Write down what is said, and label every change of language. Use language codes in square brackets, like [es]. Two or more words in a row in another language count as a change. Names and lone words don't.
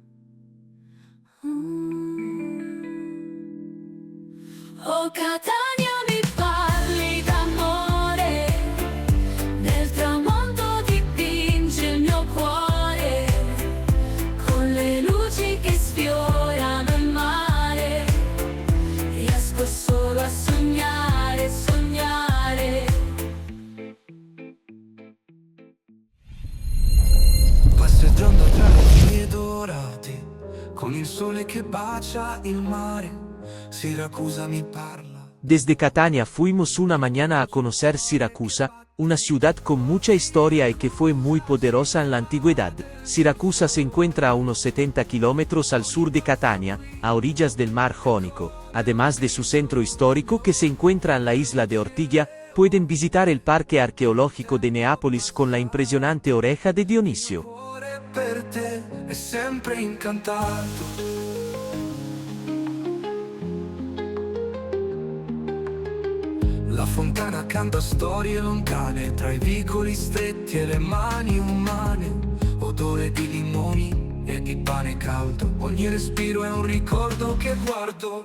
[it] Oh, Catania, mi parli d'amore, nel tramonto dipinge il mio cuore, con le luci che sfiorano il mare, riesco solo a sognare, sognare. Passeggiando tra le vie dorate, con il sole che bacia il mare, Siracusa mi parla. [es] Desde Catania fuimos una mañana a conocer Siracusa, una ciudad con mucha historia y que fue muy poderosa en la antigüedad. Siracusa se encuentra a unos 70 kilómetros al sur de Catania, a orillas del mar Jónico. Además de su centro histórico que se encuentra en la isla de Ortigia, pueden visitar el parque arqueológico de Neápolis con la impresionante oreja de Dionisio. [it] Cuore per te è sempre incantato. La fontana canta storie lontane, tra i vicoli stretti e le mani umane, odore di limoni e di pane caldo, ogni respiro è un ricordo che guardo.